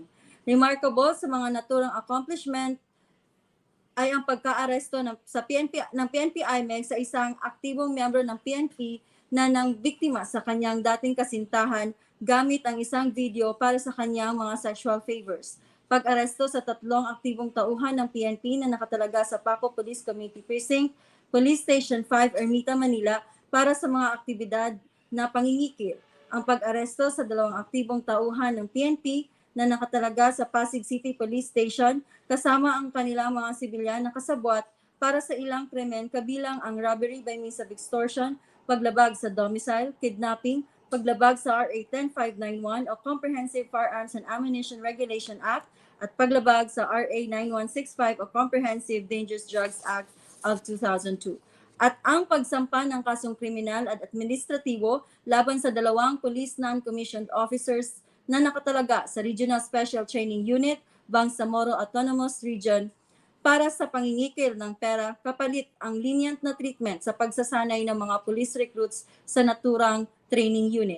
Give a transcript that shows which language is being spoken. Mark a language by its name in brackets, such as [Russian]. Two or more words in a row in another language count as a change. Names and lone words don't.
[Filipino] Remarkable sa mga naturang accomplishment ay ang pagkaaresto ng PNP IMEG sa isang aktibong miyembro ng PNP na nang biktima sa kanyang dating kasintahan gamit ang isang video para sa kanyang mga [English] sexual favors. [Filipino] Pag-aresto sa 3 aktibong tauhan ng PNP na nakatalaga sa Paco Police Community Precinct, Police Station 5, Ermita, Manila para sa mga aktibidad na pangingikil. Ang pag-aresto sa 2 aktibong tauhan ng PNP na nakatalaga sa Pasig City Police Station kasama ang kanilang mga sibilyan na kasabwat para sa ilang krimen kabilang ang [English] robbery by means of extortion, [Filipino] paglabag sa domicile, kidnapping, paglabag sa RA 10591 o Comprehensive Firearms and Ammunition Regulation Act at paglabag sa RA 9165 o Comprehensive Dangerous Drugs Act of 2002. At ang pagsampa ng kasong kriminal at administratibo laban sa 2 [English] police non-commissioned officers [Filipino] na nakatalaga sa Regional Special Training Unit, Bangsamoro Autonomous Region para sa pangingikil ng pera kapalit ang lenient na treatment sa pagsasanay ng mga [English] police recruits [Filipino] sa naturang [English] training unit.